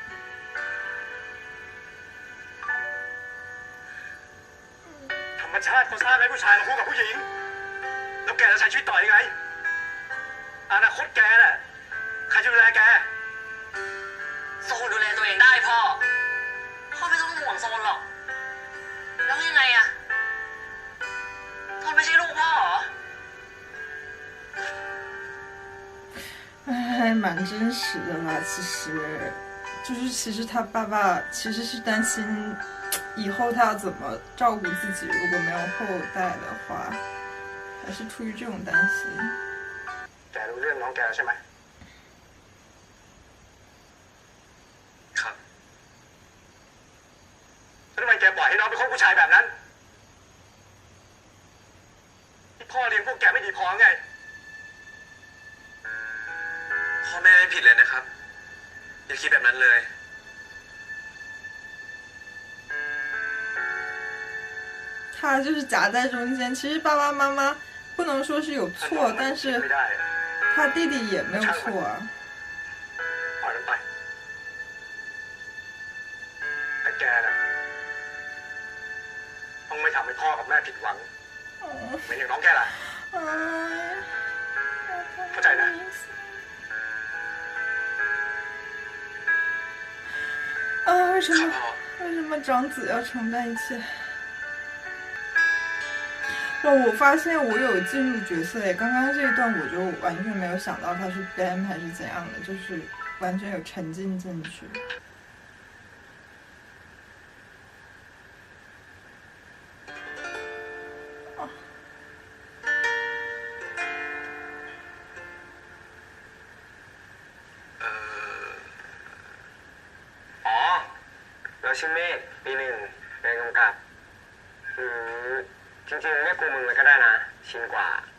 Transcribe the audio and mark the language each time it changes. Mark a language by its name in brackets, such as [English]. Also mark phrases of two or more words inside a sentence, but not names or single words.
[Thai] ธรรมชาติเขาสร้างให้ผู้ชายมาคู่กับผู้หญิงแล้วแกจะใช้ชีวิตต่อยังไงอนาคตแกน่ะใครจะดูแลแกโซนดูแลตัวเองได้พ่อไม่ต้องห่วงโซนหรอกแล้วยังไงอะโซนไม่ใช่ลูกพ่อเหรอ [Chinese] 还蛮真实的吧，其实他爸爸其实是担心以后他要怎么照顾自己，如果没有后代的话，还是出于这种担心。 [Thai] แกรู้เรื่องน้องแกใช่ไหมครับแล้วทำไมแกปล่อยให้น้องเป็นคนผู้ชายแบบนั้นที่พ่อเลี้ยงพวกแกไม่ดีพอไงพ่อแม่ไม่ผิดเลยนะครับอย่าคิดแบบนั้นเลย [Chinese] 他就是夹在中间，其实爸爸妈妈不能说是有错，但是他弟弟也没有错啊。 [Thai] ปล่อยมันไปแต่แกน่ะต้องไม่ทำให้พ่อกับแม่ผิดหวังเหมือนอย่างน้องแกล่ะเข้าใจนะ [Chinese] 啊，为什么长子要承担一切？哇！我发现我有进入角色诶，刚刚这一段我就完全没有想到他是 BAM 还是怎样的，就是完全有沉浸进去。 [Thai] เอออ๋อเราชื่อเมฆปีหนึ่งเรียนกำกับจริงๆเรียกกูมึงเลยก็ได้นะชินกว่า